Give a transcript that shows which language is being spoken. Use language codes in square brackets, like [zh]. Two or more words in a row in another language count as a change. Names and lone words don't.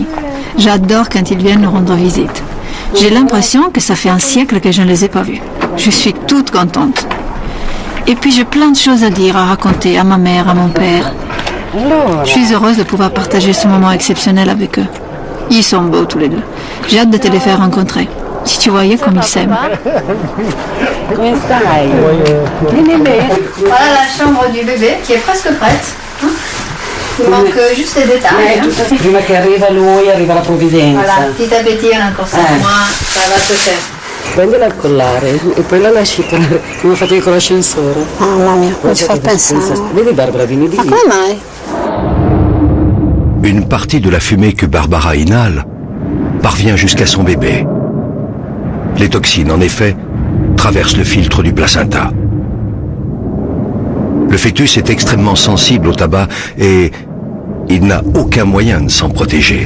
[fr] J'adore quand ils viennent nous rendre visite. J'ai l'impression que ça fait un siècle que je ne les ai pas vus. Je suis toute contente. Et puis j'ai plein de choses à dire, à raconter à ma mère, à mon père. Je suis heureuse de pouvoir partager ce moment exceptionnel avec eux. Ils sont beaux tous les deux. J'ai hâte de te les faire rencontrer. Si tu voyais comme ils s'aiment. [it] Come stai? [fr] Voilà la chambre du bébé qui est presque prête. Il manque juste les détails. [it] Prima che arriva lui, arriva la provvidenza. [fr] Voilà, petit à petit, on a encore 5 mois, ça va se faire. [it] Prendila al collare e poi la lasci come facevi con l'ascensore. Mamma mia, come ci fa pensare? Vedi Barbara, vieni di Ma lì. come mai? [fr] Une partie de la fumée que Barbara inhale parvient jusqu'à son bébé. Les toxines, en effet, traversent le filtre du placenta. Le fœtus est extrêmement sensible au tabac et il n'a aucun moyen de s'en protéger.